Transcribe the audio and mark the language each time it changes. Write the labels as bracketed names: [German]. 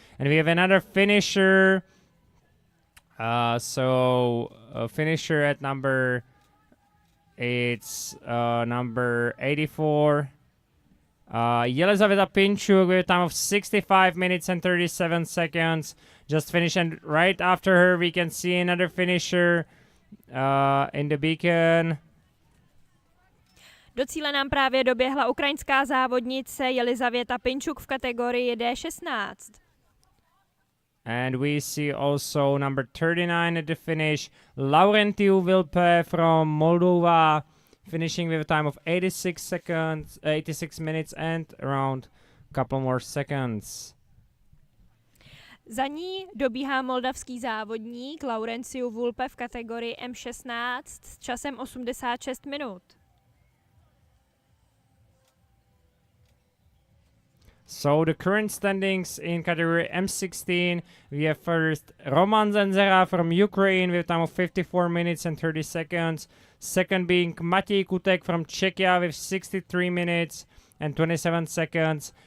[English] And we have another finisher. So a finisher at number 84. Jelizaveta Pinchuk with a time of 65 minutes and 37 seconds. Just finished, and right after her we can see another finisher in the beacon. [Czech] Do cíle nám právě doběhla ukrajinská závodnice Jelizaveta Pinchuk v kategorii D16. [English] And we see also number 39 at the finish, Laurentiu Vilpe from Moldova, finishing with a time of 86 minutes and around a couple more seconds. [Czech] Za ní dobíhá moldavský závodník Laurentiu Vilpe v kategorii M16 s časem 86 minut. [English] So the current standings in category M16, we have first Roman Zenzera from Ukraine with a time of 54 minutes and 30 seconds. Second being Matěj Kutek from Czechia with 63 minutes and 27 seconds.